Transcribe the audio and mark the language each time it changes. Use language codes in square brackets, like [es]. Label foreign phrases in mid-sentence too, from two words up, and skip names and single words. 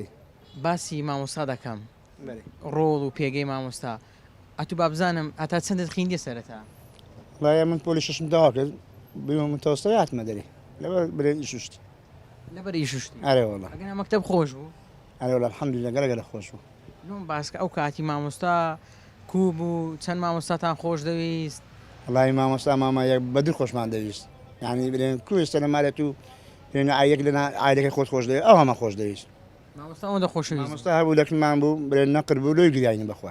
[ckb] باسی مامۆستا دەکەم. بله. ڕۆڵ و پێگەی مامۆستا. ئەتوو با بزانم هەتا چەندت خوێندیە سەرەتا؟ والله من پۆلی شەشم تەوا کرد، بووم متەوەسطە هاتمە دەرێ. لەبەر برێن ئیشوشتی. لەبەر ئیشوشتی. ئەرێ والله. ئەگەر مەکتەب خۆش بوو. ئەرێ والله [ar] الحمد لله [ckb] گەلە خۆش بوو. لۆم باسکە ئەو کاتی مامۆستا کوو بوو، چەند مامۆستاتان خۆش دەویست؟ والله مامۆستا مامایەک بەدڵ خۆشمان دەویست. يعني برێن کوێستە لە مالێت و برێن ئایەک لە ئایلەکەی خۆش دەوێت، ئەو هەمە خۆش دەویست. مامۆستا ئەوەندە خۆشەویست. مامۆستا هەبوو لەکمان بوو، برێن نەقر بوو لۆی گریانی بەخوای.